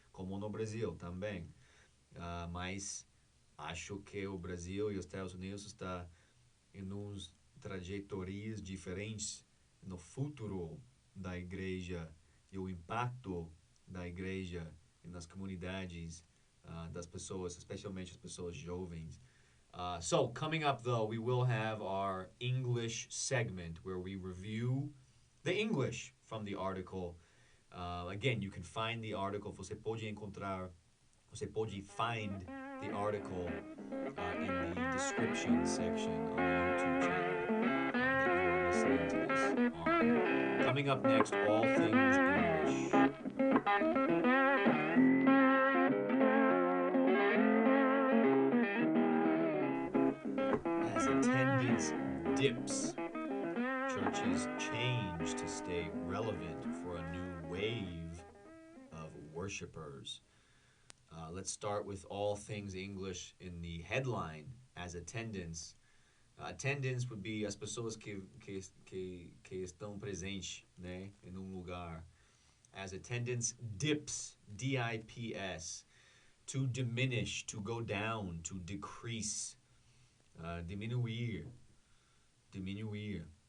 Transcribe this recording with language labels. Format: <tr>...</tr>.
<pt>Como no Brasil também. Mas acho que o Brasil e os Estados Unidos estão em uns trajetórias diferentes no futuro da igreja e o impacto da igreja nas comunidades das pessoas, especialmente as pessoas jovens.</pt> <en>So, coming up though, we will have our English segment where we review the English from the article. Again, you can find the article,</en> <pt>você pode encontrar, você pode</pt> <en>find the article in the description section on the YouTube channel that you are listening to this on. Coming up next, all things English. As attendance dips, churches change to stay relevant for a new wave of worshipers. Let's start with all things English in the headline as attendance. Attendance would be</en> <pt>as pessoas que estão presentes, né, em lugar.</pt> <en>As attendance dips, D-I-P-S, to diminish, to go down, to decrease,</en> <pt>diminuir, diminuir.</pt>